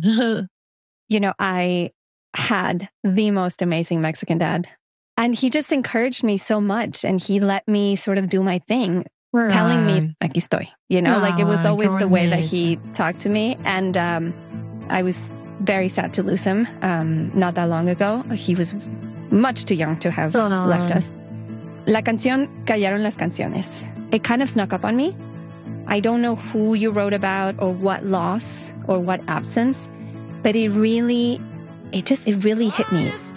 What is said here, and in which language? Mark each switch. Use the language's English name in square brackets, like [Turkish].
[English] You know, I had the most amazing Mexican dad, and he just encouraged me so much, and he let me sort of do my thing. We're telling on. Me, [Spanish] aquí estoy, [English] you know, like it was always the way that he talked to me. And I was very sad to lose him not that long ago. He was much too young to have left us. [Spanish] La canción, callaron las canciones. [English] It kind of snuck up on me. I don't know who you wrote about or what loss or what absence, but it really hit me.